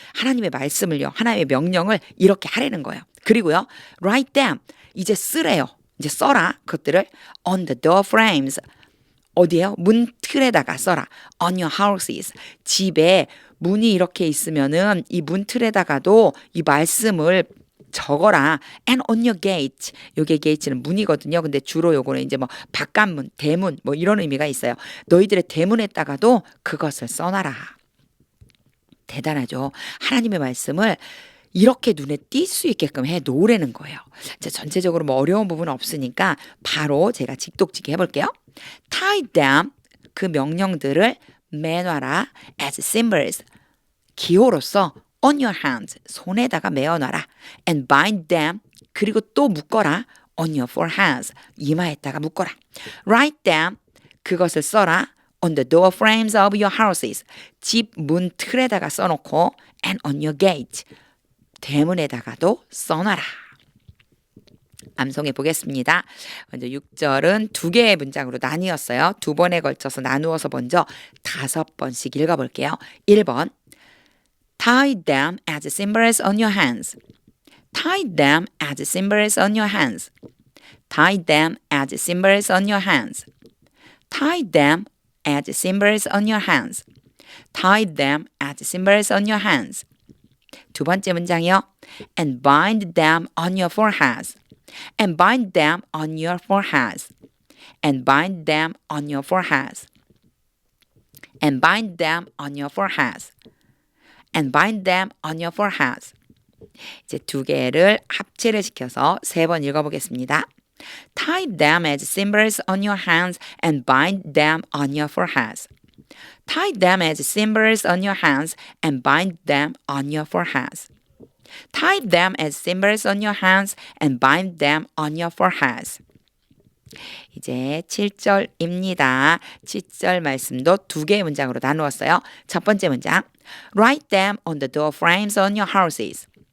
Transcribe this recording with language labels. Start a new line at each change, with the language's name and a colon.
Korean: 하나님의 말씀을요, 하나님의 명령을 이렇게 하라는 거예요. 그리고요,
English: write them,
Korean: 이제 쓰래요. 이제 써라. 그것들을
English: on the door frames,
Korean: 어디에요? 문 틀에다가 써라.
English: on your houses,
Korean: 집에 문이 이렇게 있으면은 이 문 틀에다가도 이 말씀을 적어라.
English: and on your gate,
Korean: 요게 gate는 문이거든요. 근데 주로 요거는 이제 뭐 바깥문, 대문 뭐 이런 의미가 있어요. 너희들의 대문에다가도 그것을 써놔라. 대단하죠. 하나님의 말씀을 이렇게 눈에 띌 수 있게끔 해 놓으라는 거예요. 자, 전체적으로 뭐 어려운 부분은 없으니까 바로 제가 직독직이 해볼게요.
English: tie them,
Korean: 그 명령들을 매놔라.
English: as symbols,
Korean: 기호로서
English: on your hands,
Korean: 손에다가 매어놔라.
English: and bind them,
Korean: 그리고 또 묶어라.
English: on your foreheads,
Korean: 이마에다가 묶어라.
English: write them,
Korean: 그것을 써라.
English: on the door frames of your houses,
Korean: 집 문 틀에다가 써놓고
English: and on your gate,
Korean: 대문에다가도 써놔라. 암송해 보겠습니다. 먼저 6절은 두 개의 문장으로 나뉘었어요. 두 번에 걸쳐서 나누어서 먼저 5번씩 읽어볼게요.
English: 1번, tie them as symbols on your hands. tie them as symbols on your hands. tie them as symbols on your hands. tie them as symbols on your hands. tie them as symbols on your hands.
Korean: 두 번째 문장이요.
English: and bind them on your foreheads. and bind them on your foreheads. and bind them on your foreheads. and bind them on your foreheads. and bind them on your foreheads.
Korean: 이제 두 개를 합체를 시켜서 세 번 읽어보겠습니다.
English: tie them as symbols on your hands and bind them on your foreheads. tie them as symbols on your hands and bind them on your foreheads. tie them as symbols on your hands and bind them on your foreheads.
Korean: 이제 7절입니다. 7절 말씀도 두 개의 문장으로 나누었어요. 첫 번째 문장,
English: write them on the door frames on your houses.